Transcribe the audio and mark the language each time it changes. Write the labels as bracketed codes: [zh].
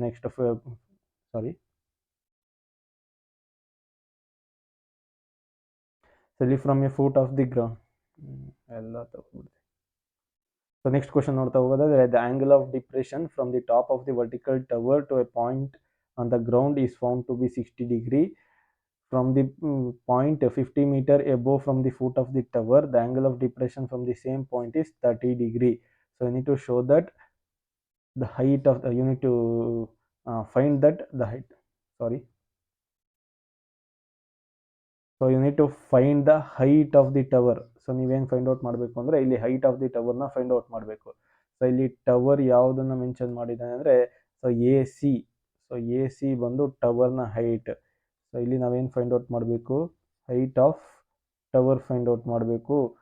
[en] next sorry so ಇಲ್ಲಿ from a foot of the ground [kn] ಎಲ್ಲ ತಗೊಳ್ಬಿಡ್ತೀವಿ. [en] so next question [kn] ನೋಡ್ತಾ ಹೋಗೋದಾದ್ರೆ [en] The angle of depression from the top of the vertical tower to a point on the ground is found to be 60 degree. From the point 50 meter above from the foot of the tower, the angle of depression from the same point is 30 degree. So you need to show that the height of the, you need to find that the height, sorry, so you need to find the height of the tower. [kn] So ನೀವೇನು find out ಮಾಡಬೇಕು ಅಂದರೆ ಇಲ್ಲಿ height of the ಟವರ್ನ find out ಮಾಡಬೇಕು. So ಇಲ್ಲಿ tower ಯಾವುದನ್ನು mention ಮಾಡಿದ್ದಾನೆ ಅಂದರೆ so A C ಬಂದು ಟವರ್ನ ಹೈಟ್. ಸೊ ಇಲ್ಲಿ ನಾವೇನು ಫೈಂಡ್ ಔಟ್ ಮಾಡಬೇಕು? Height of tower find out ಮಾಡಬೇಕು.